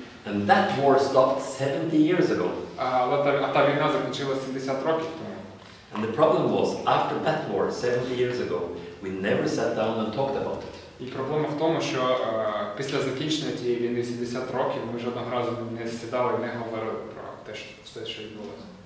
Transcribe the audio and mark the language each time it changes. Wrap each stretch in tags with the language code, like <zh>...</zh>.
<en>And that war stopped 70 years ago.</en> <uk>А та війна закінчилася 70 років тому.</uk> <en>And the problem was, after that war, 70 years ago, we never sat down and talked about it.</en> <uk>І проблема в тому, що після закінчення тієї війни 70 років ми жодного разу не сідали і не говорили про те, що все, що відбулося.</uk>